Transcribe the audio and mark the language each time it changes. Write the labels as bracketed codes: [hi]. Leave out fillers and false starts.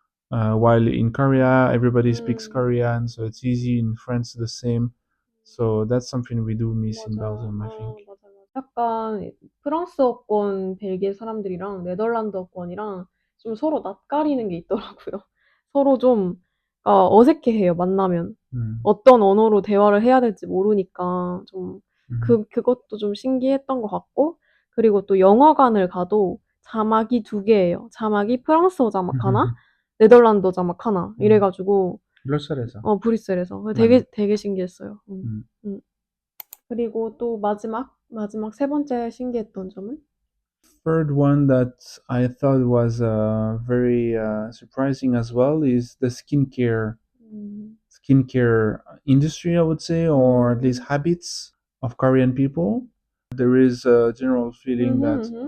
[en] While in Korea, everybody speaks 음, Korean, so it's easy. In France, the same. So that's something we do miss in [ko] 맞아. [en] Belgium, I 아, think. [ko] 맞아, 맞아. 약간 프랑스어권 벨기에 사람들이랑 네덜란드어권이랑 좀 서로 낯가리는 게 있더라고요. 서로 좀 어색해해요, 만나면. Mm. 어떤 언어로 대화를 해야 될지 모르니까 좀 Mhm. 그것도 좀 신기했던 것 같고, 그리고 또 영화관을 가도 자막이 두 개예요. 자막이 프랑스어 자막 하나, 네덜란드어 자막 하나. 음. 이래가지고, 브뤼셀에서 브뤼셀에서. 맞나? 되게 신기했어요. 음. 음. 그리고 또 마지막 세 번째 신기했던 점은? [en] Third one that I thought was very surprising as well is the 음, skincare industry, I would say, or at least 음, habits of Korean people. There is a general feeling that